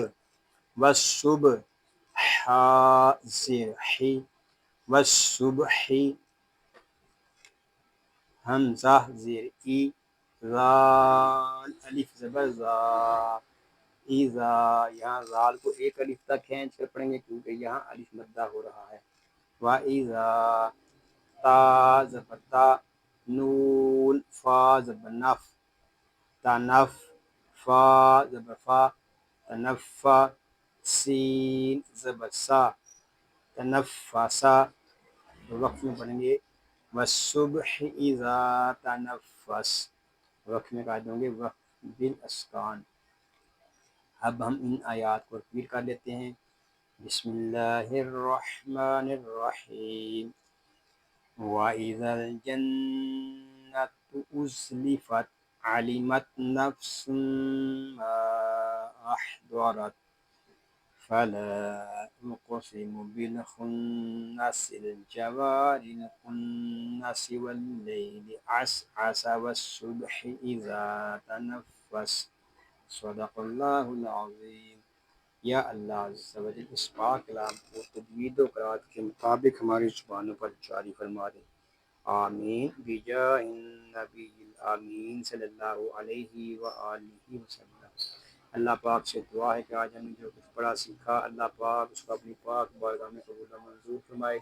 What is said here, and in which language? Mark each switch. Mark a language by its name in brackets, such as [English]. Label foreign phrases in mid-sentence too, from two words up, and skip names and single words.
[Urdu] والصبح. حا زیر حی والصبح. حمزہ زیر ای، ذال الف زبر زا، ایزا. یہاں ذال کو ایک الف تک کھینچ کر پڑھیں گے کیونکہ یہاں الف مدہ ہو رہا ہے. [Arabic] وَإِذَا. [Urdu] تا زبر تا، نون فا زبر نف، تنف. فا زبر فا، تنفا. سین زبر سا، تنفسا. وقت میں پڑھیں گے [Arabic] والصبح اذا تنفس. [Urdu] وقت میں قاعدے ہوں گے [Arabic] وقت بالاسکان. [Urdu] اب ہم ان آیات کو ریپیٹ کر لیتے ہیں. [Arabic] بسم اللہ الرحمن الرحیم. وَإِذَا الْجَنَّةُ أُزْلِفَتْ عَلِمَتْ نَفْسٌ مَّا أَحْضَرَتْ. فَلَا أُقْسِمُ بِالْخُنَّسِ الْجَوَارِ الْكُنَّسِ وَاللَّيْلِ عَسْعَسَ وَالصُّبْحِ إِذَا تَنَفَّسَ. صدق اللہ العظیم. [Urdu] یا اللہ عز و جل اس پاک کلام کو تجوید و قرأت کے مطابق ہماری زبانوں پر جاری فرما دے. [Arabic] آمین بجاہ النبی آمین صلی اللہ علیہ وآلہ وسلم۔ [Urdu] اللہ پاک سے دعا ہے کہ آج ہم نے جو کچھ پڑھا سیکھا، اللہ پاک اس کو اپنی پاک بارگاہ میں قبول و منظور فرمائے۔